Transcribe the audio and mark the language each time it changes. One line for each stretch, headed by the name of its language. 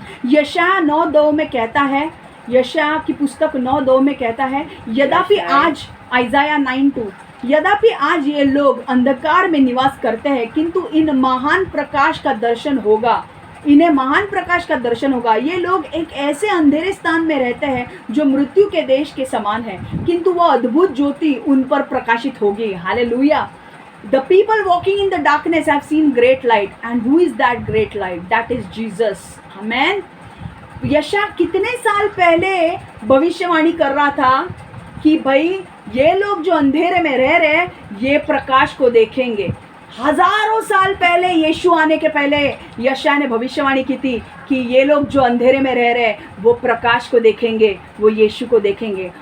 Hindi: यशायाह 9:2 में कहता है, यशायाह की पुस्तक 9:2 में कहता है, यद्यपि आज आइज़ाया 9:2, यद्यपि आज ये लोग अंधकार में निवास करते हैं, किंतु इन महान प्रकाश का दर्शन होगा। इन्हें महान प्रकाश का दर्शन होगा। ये लोग एक ऐसे अंधेरे स्थान में रहते हैं जो मृत्यु के देश के समान है, किंतु वह अद्भुत ज्योति उन पर प्रकाशित होगी। Hallelujah.
English: The people walking in the darkness have seen great light, and who is that great light? That is Jesus. Amen.
Hindi: यशायाह कितने साल पहले भविष्यवाणी कर रहा था कि भाई ये लोग जो अंधेरे में रह रहे हैं ये प्रकाश को देखेंगे। हजारों साल पहले, यीशु आने के पहले यशायाह ने भविष्यवाणी की थी कि ये लोग जो अंधेरे में रह रहे हैं वो प्रकाश को देखेंगे, वो यीशु को देखेंगे।